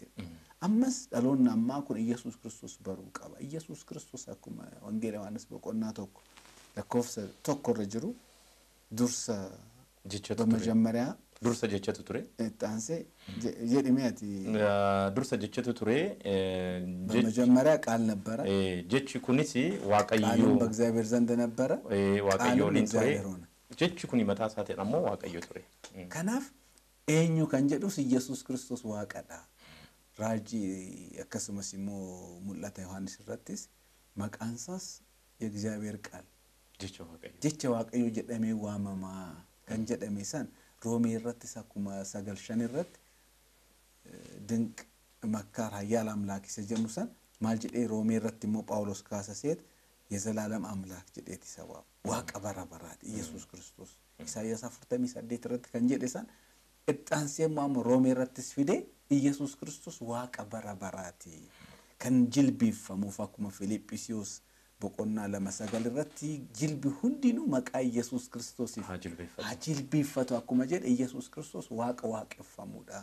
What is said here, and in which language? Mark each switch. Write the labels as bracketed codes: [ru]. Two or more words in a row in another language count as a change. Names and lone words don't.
[om] Ammas dhaloonni ammaa kun Yesuus Kiristoos baruu qaba. Yesuus Kiristoos akkuma wangeela Yohaannis boqonnaa 1 lakkoofsa 1 irra jiru dursa jechatu [am] በመጀመሪያ [om] dursa jechatu ture. Taanse jedhime ati dursa jechatu ture. [am] በመጀመሪያ ቃል ነበረ [om] jechi kunis waaqayyo [am] ቃልም በእግዚአብሔር ዘንድ ነበረ [om] waaqayyo waliin ture. Jechi kun mataa isaatiin ammoo waaqayyo ture. Kanaaf eenyu kan jedhus Yesuus Kiristoos waaqadha. Raajii akkasumas immoo mul'ata Yohaannis irrattis maqaan isaas [am] የእግዚአብሔር ቃል [om] jecha waaqayyo jedhamee waamamaa kan jedhame san Roomee irrattis akkuma 9:5 irratti [am] ድንቅ መካር ኃያል አምላክ ሲጀምሩ [om] san maal jedhee Roomee irratti immoo Phaawulos kaasaseet የዘላለም አምላክ jedheeti sababa waaqa bara baraati Yesuus Kiristoos Isaayyaas 48 irratti kan jedhe san ittaansee immoo Roomee irrattis fide Yesuus Kiristoos waaqa bara baraati kan jilbiiffamuuf akkuma Filiphisiyoos boqonnaa 2:9 irratti jilbi hundinuu maqaa Yesuus Kiristoosiif haa jilbiiffatu akkuma jedhe Yesuus Kiristoos waaqa waaqeffamuudha.